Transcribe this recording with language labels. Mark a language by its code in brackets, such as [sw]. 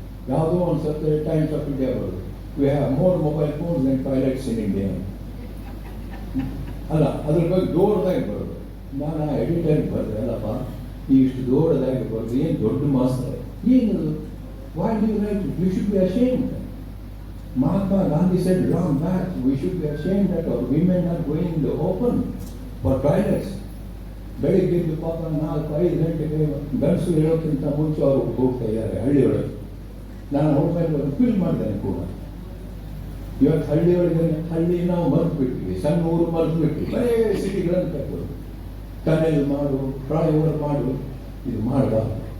[kn] ಯಾವುದೋ ಒಂದು ಸತ್ತ [en] Times of India [kn] ಬರೋದು, [en] We have more mobile phones and toilets in India. [kn] ಅಲ್ಲ, ಅದ್ರ ಬಗ್ಗೆ ದೊಡ್ಡದಾಗಿ ಬರೋದು. ನಾನು ಎಡಿಟರ್ಗೆ ಬರೆದೆ, ಅಲ್ಲಪ್ಪ ಇಷ್ಟು ದೊಡ್ಡದಾಗಿ ಬರೋದು ಏನು ದೊಡ್ಡ ಮಾಸ್ಟರ್ ಏನದು? [en] Why do you write it? You should be ashamed. Mahatma Gandhi said long back, we should be ashamed that our women are going in the open for toilets. [kn] ಬೆಳಿಗ್ಗೆ ಪಾಪ 4-5 ಗಂಟೆಗೆ ಗಂಡಸು ಹೇಳೋಕ್ಕಿಂತ ಮುಂಚೆ ಅವರು ಹೋಗ್ತಾ ಇದ್ದಾರೆ ಹಳ್ಳಿಯೊಳಗೆ. ನಾನು ಹೋಗ್ಮೇಲೆ ಫೀಲ್ ಮಾಡಿದ್ದೇನೆ ಕೂಡ. ಇವತ್ತು ಹಳ್ಳಿ ನಾವು ಮರೆತು ಬಿಟ್ಟಿವಿ, ಸಣ್ಣ ಊರು ಮರೆತು ಬಿಟ್ಟಿವಿ, ಬರೇ ಸಿಟಿಗಳನ್ನು ತಗೊಳ್ಳಿ. ಟನೆಲ್ ಮಾಡು, ಫ್ಲೈಓವರ್ ಮಾಡು, ಇದು ಮಾಡಬಾರ್ದು.